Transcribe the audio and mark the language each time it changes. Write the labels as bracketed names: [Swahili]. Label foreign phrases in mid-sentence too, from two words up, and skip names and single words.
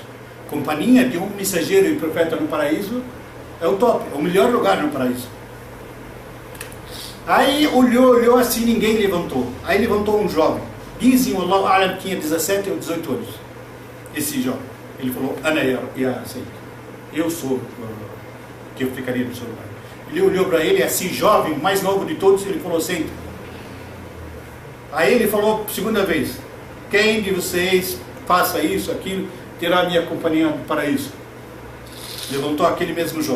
[Portuguese] Companhia de um mensageiro e profeta no paraíso é o top, é o melhor lugar no paraíso. Aí olhou assim, ninguém levantou. Aí levantou um jovem. Dizem, [Arabic] الله أعلم, [Portuguese] que tinha 17 ou 18 anos. Esse jovem. Ele falou: [Arabic] أنا يا سيد, [Portuguese] eu sou que eu ficaria no seu lugar. Ele olhou para ele, assim, jovem, o mais novo de todos, ele falou: senta. Aí ele falou segunda vez: quem de vocês faça isso, aquilo, terá a minha companhia no paraíso? Levantou aquele mesmo jovem.